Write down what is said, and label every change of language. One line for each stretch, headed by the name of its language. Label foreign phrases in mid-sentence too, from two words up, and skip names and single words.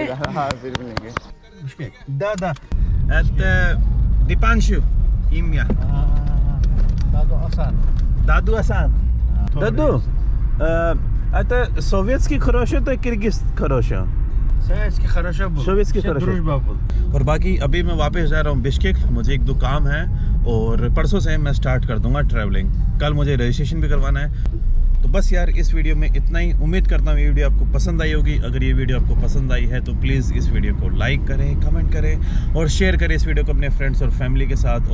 Hindi: हाँ फिर मिलेंगे। दादा at Dipanshu Imya Dadu Hasan Dadu
Russian: это советский хорошо то киргизский хорошо? советский хорошо был, советский все хорошо। дружба был।
Hindi: और बाकी अभी मैं वापस जा रहा हूँ बिश्केक, मुझे 1-2 काम है और परसों से मैं स्टार्ट कर दूंगा ट्रैवलिंग। कल मुझे रजिस्ट्रेशन भी करवाना है। तो बस यार इस वीडियो में इतना ही। उम्मीद करता हूँ ये वीडियो आपको पसंद आई होगी। अगर ये वीडियो आपको पसंद आई है तो प्लीज़ इस वीडियो को लाइक करें, कमेंट करें और शेयर करें इस वीडियो को अपने फ्रेंड्स और फैमिली के साथ।